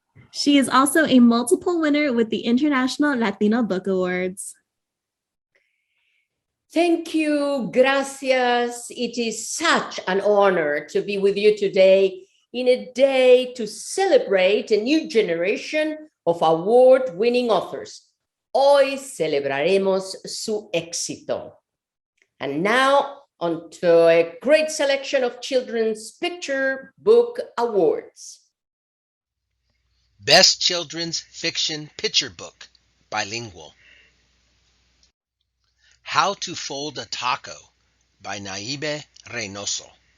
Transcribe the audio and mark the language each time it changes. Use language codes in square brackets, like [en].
[en] She is also a multiple winner with the International Latino Book Awards. Thank you, gracias. It is such an honor to be with you today in a day to celebrate a new generation of award-winning authors. [es] Hoy celebraremos su éxito. [en] And now on to a great selection of children's picture book awards. Best Children's Fiction Picture Book, bilingual. How to Fold a Taco by Naive Reynoso.